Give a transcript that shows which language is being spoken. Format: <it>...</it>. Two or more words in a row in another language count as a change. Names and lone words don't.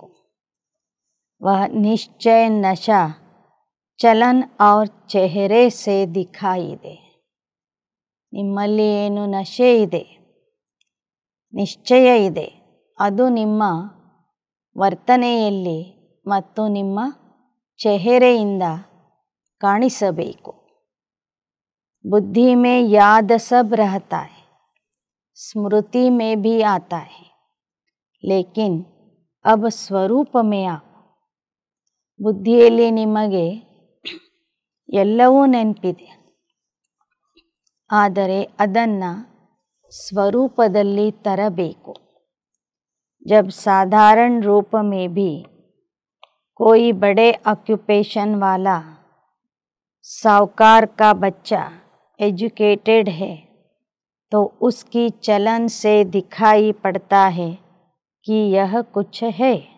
<hi>वह निश्चय नशा चलन और चेहरे से दिखाई दे.</hi> <kn>ನಿಮ್ಮಲ್ಲಿ ಏನು ನಶೆ ಇದೆ, ನಿಶ್ಚಯ ಇದೆ, ಅದು ನಿಮ್ಮ ವರ್ತನೆಯಲ್ಲಿ ಮತ್ತು ನಿಮ್ಮ ಚೆಹರೆಯಿಂದ ಕಾಣಿಸಬೇಕು.</kn> <hi>बुद्धि में याद सब रहता है, स्मृति में भी आता है, लेकिन अब स्वरूप में आप.</hi> <kn>ಬುದ್ಧಿಯಲ್ಲಿ ನಿಮಗೆ ಎಲ್ಲವೂ ನೆನಪಿದೆ, ಆದರೆ ಅದನ್ನು ಸ್ವರೂಪದಲ್ಲಿ ತರಬೇಕು.</kn> <hi>जब साधारण रूप में भी कोई बड़े ऑक्यूपेशन वाला साहूकार का बच्चा एजुकेटेड है तो उसकी चलन से दिखाई पड़ता है कि यह कुछ है.</hi>